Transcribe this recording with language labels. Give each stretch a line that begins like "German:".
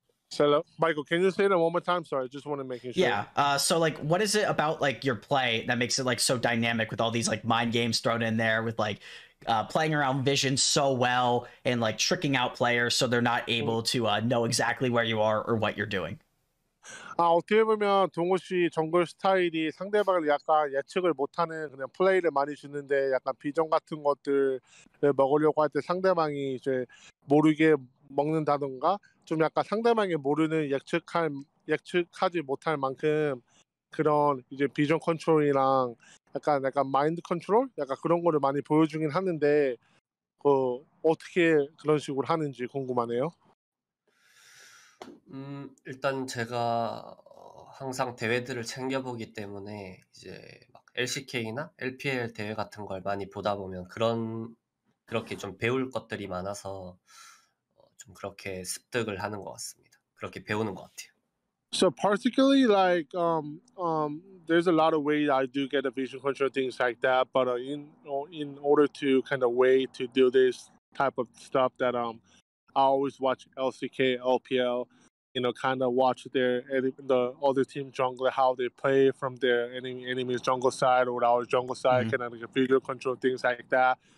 English: So, Michael, can you say that one more time? Sorry, I just want to make sure. Yeah. So like, what is it about like your play that makes it like so dynamic with all these like mind games thrown in there with like playing around vision so well and like tricking out players so they're not able to know exactly where you are or what you're doing?
Korean: 어떻게 보면 동호 씨 정글 스타일이 상대방을 약간 예측을 못하는 그냥 플레이를 많이 주는데 약간 비전 같은 것들을 먹으려고 할 때 상대방이 이제 모르게 먹는다던가 좀 약간 상대방이 모르는 예측하지 못할 만큼 그런 이제 비전 컨트롤이랑 약간 마인드 컨트롤 약간 그런 거를 많이 보여주긴 하는데 어떻게 그런 식으로 하는지 궁금하네요. 일단 제가 항상 대회들을 챙겨보기 때문에 이제 막 LCK나 LPL 대회 같은 걸 많이 보다 보면 그렇게 좀 배울 것들이 많아서 좀 그렇게 습득을 하는 것 같습니다. 그렇게 배우는 것 같아요.
English: So particularly like there's a lot of ways I do get a vision control things like that, but in order to kind of way to do this type of stuff that I always watch LCK, LPL, kind of watch the other team jungler how they play from their enemy's jungle side or our jungle side, kind of like a video control things like that.